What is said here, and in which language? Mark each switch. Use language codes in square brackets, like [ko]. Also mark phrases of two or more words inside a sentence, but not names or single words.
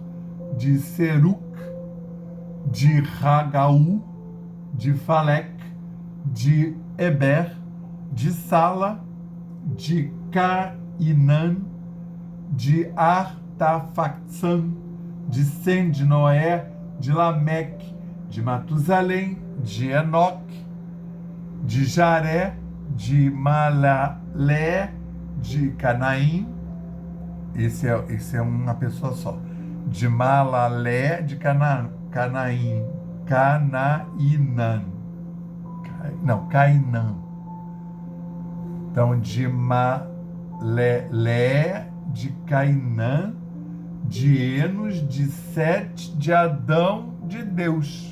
[pt] de Seruc, de Ragaú, de Falec, de Eber, de Sala, de Cainã, de Artafaxan, de Sem, de Noé, de Lameque, de Matusalém, de Enoque, de Jaré, de Malalé, de Canaim. Esse é uma pessoa só. De Malalé, de Canaim, Canainã. Não, Cainã. Então, de Malelé, de Cainã, de Enos, de Sete, de Adão, de Deus.